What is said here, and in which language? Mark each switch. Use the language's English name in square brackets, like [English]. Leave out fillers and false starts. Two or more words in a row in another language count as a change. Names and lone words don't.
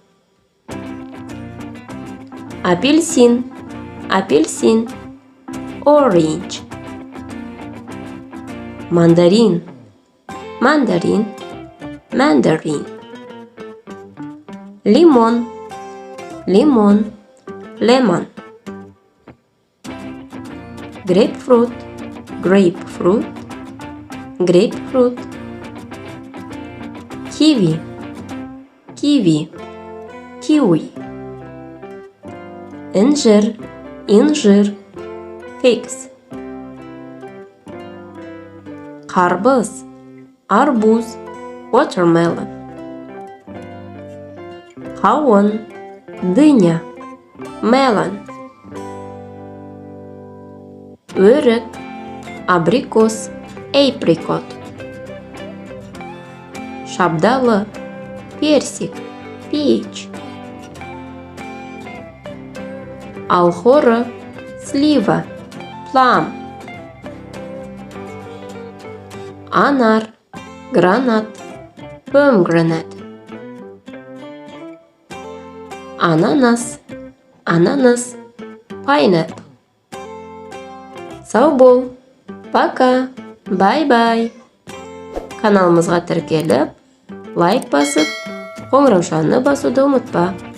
[Kazakh] Апельсин, апельсин, orange. Мандарин, мандарин, mandarin. Лимон, лимон, lemon. [English] Grapefruit, grapefruit, grapefruit. Kiwi, kiwi, kiwi. [Kazakh] Инжир, инжир, figs. Қарбыз, арбуз, watermelon. Қауын, дыня, melon. Өрік, абрикос, apricot. Шабдалы, персик, peach. Алхоры, слива, plum. Анар, гранат, pomegranate. Ананас, ананас, pineapple. Сау бол, пока, бай-бай. Каналымызға тіркеліп, лайк басып, қоңыраушаны басуды ұмытпа.